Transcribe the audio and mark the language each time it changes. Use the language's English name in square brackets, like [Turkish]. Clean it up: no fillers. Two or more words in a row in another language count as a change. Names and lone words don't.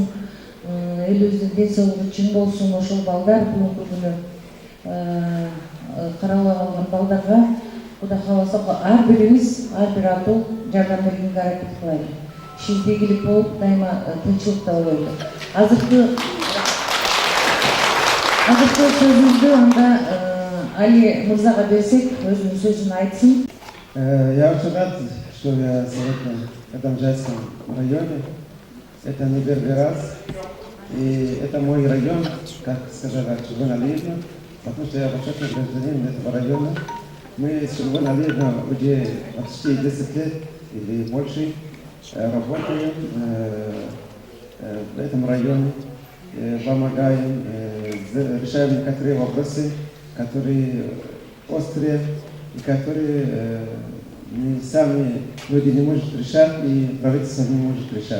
[Kyrgyz] Элибиздин ден соолугу чың болсун. Ошол балдар бүгүнкү күнү каралбай калган балдарга Кудай кааласа ар бирибиз, ар бир атуу жардам бергенге аракет кылайлы. Ишибизде ийгилик болуп, дайыма тынччылыкта болойлу. Азыркы сөзүбүздү анда Али мырзага берсек, өзүнүн сөзүн айтсын. [Russian] Я очень рад, что я сегодня в Кадамжайском районе. Это не первый раз. И это мой район, как сказала Чулпан Алиевна, потому что я почетный гражданин этого района. Мы с Чулпан Алиевной уже почти 10 лет или больше работаем в этом районе, помогаем, решаем некоторые вопросы, которые острые и которые сами люди не могут решать и правительство не может решать.